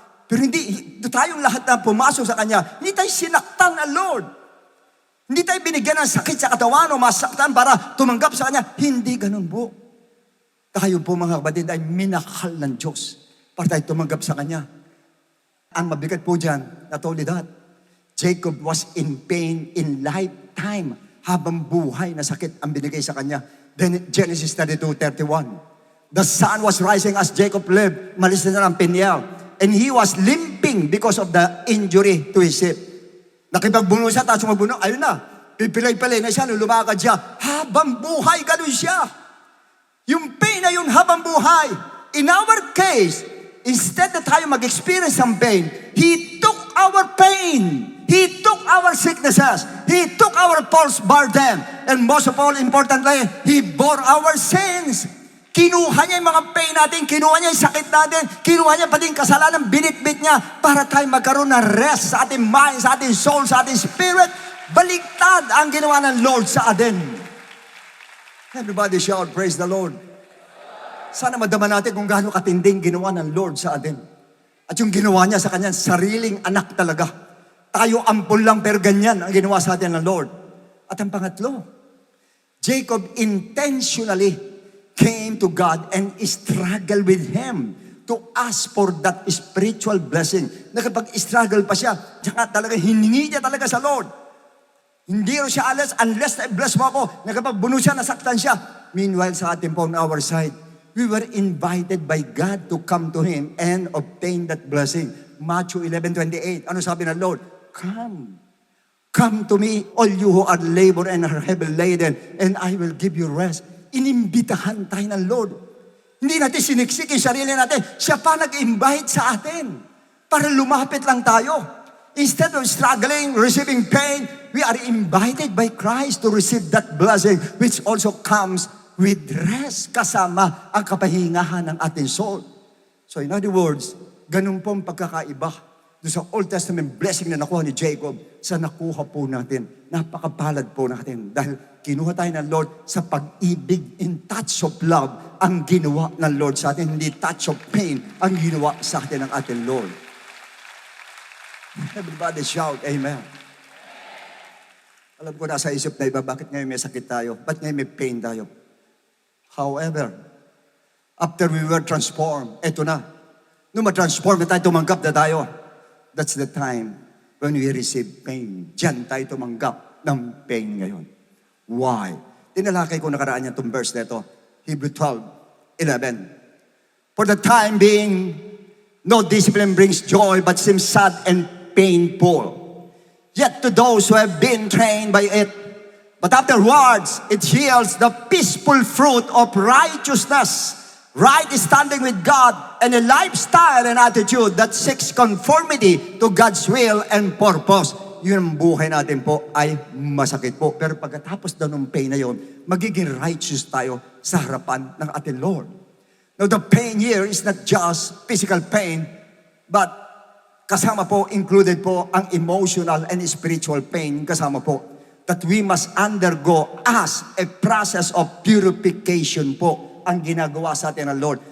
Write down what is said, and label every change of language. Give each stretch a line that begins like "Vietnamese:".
Filipino: Pero hindi tayong lahat na pumasok sa Kanya, hindi tayo sinaktan ng Lord. Hindi tayo binigyan ng sakit sa katawan o masaktan para tumanggap sa Kanya. Hindi ganun po. Tayo po mga kapatid ay minahal ng Diyos para tayo tumanggap sa Kanya. Ang mabigat po dyan,
English: not only that, Jacob was in pain in lifetime.
Filipino: Habang buhay na sakit ang binigay sa Kanya.
English: Then Genesis 32:31. The sun was rising as Jacob lived.
Filipino: Malis na ng
English: Peniel. And he was limping because of the injury to his hip.
Filipino: Nakipagbuno siya, tapos magbuno, ayun na. Pipilay-pilay na siya, lumakad siya. Habang buhay, ganun siya. Yung pain na yun, habang buhay.
English: In our case, instead
Filipino: na tayo mag-experience ng
English: pain, He took our pain. He took our sicknesses. He took our false burden. And most of all, importantly, He bore our sins.
Filipino: Kinuha niya yung mga pain natin, kinuha niya yung sakit natin, kinuha niya pati yung kasalanan, binitbit niya para tayo magkaroon ng rest sa ating mind, sa ating soul, sa ating spirit. Baliktad ang ginawa ng Lord sa atin.
English: Everybody shout, praise the Lord.
Filipino: Sana madama natin kung gaano katinding ginawa ng Lord sa atin. At yung ginawa niya sa kanyang sariling anak talaga. Tayo ampun lang pero ganyan ang ginawa sa atin ng Lord.
English: At ang pangatlo, Jacob intentionally came to God and struggled with Him to ask for that spiritual blessing.
Filipino: Nakapag-struggle pa siya, tsaka talaga hiningi niya talaga sa Lord. Hindi rin siya alas unless na-bless mo ako. Nakapagbuno siya, nasaktan siya.
English: Meanwhile,
Filipino: sa atin po
English: on our side, we were invited by God to come to Him and obtain that blessing. Matthew 11:28.
Filipino: Ano sabi ng Lord?
English: Come. Come to me, all you who are labor and are heavy laden, and I will give you rest.
Filipino: Inimbitahan tayo ng Lord. Hindi natin siniksik yung sarili natin. Siya pa nag-invite sa atin para lumapit lang tayo.
English: Instead of struggling, receiving pain, we are invited by Christ to receive that blessing which also comes with rest
Filipino: kasama ang kapahingahan ng ating soul.
English: So in other words,
Filipino: ganun po ang pagkakaiba doon sa Old Testament blessing na nakuha ni Jacob sa nakuha po natin. Napakapalad po natin dahil kinuha tayo ng Lord sa pag-ibig,
English: in touch of love
Filipino: ang ginawa ng Lord sa atin, hindi
English: touch of pain
Filipino: ang ginawa sa atin ng ating Lord.
English: Everybody shout,
Filipino: Amen. Alam ko nasa isip na iba, bakit ngayon may sakit tayo? Bakit ngayon may pain tayo?
English: However, after we were transformed,
Filipino: eto na. Nung ma-transform na tayo, tumanggap na tayo.
English: That's the time when we receive pain.
Filipino: Diyan tayo tumanggap ng pain ngayon.
English: Why?
Filipino: Tinalakay ko nakaraan niya itong verse na ito. Hebrew 12:11.
English: For the time being, no discipline brings joy, but seems sad and painful. Yet to those who have been trained by it, but afterwards, it yields the peaceful fruit of righteousness, right standing with God, and a lifestyle and attitude that seeks conformity to God's will and purpose.
Filipino: Yun ang buhay natin po ay masakit po. Pero pagkatapos daw ng pain na yun, magiging righteous tayo sa harapan ng ating Lord.
English: Now the pain here is not just physical pain, but
Filipino: kasama po,
English: included po ang emotional and spiritual pain kasama po that we must undergo as a process of purification
Filipino: po ang ginagawa sa atin ng Lord.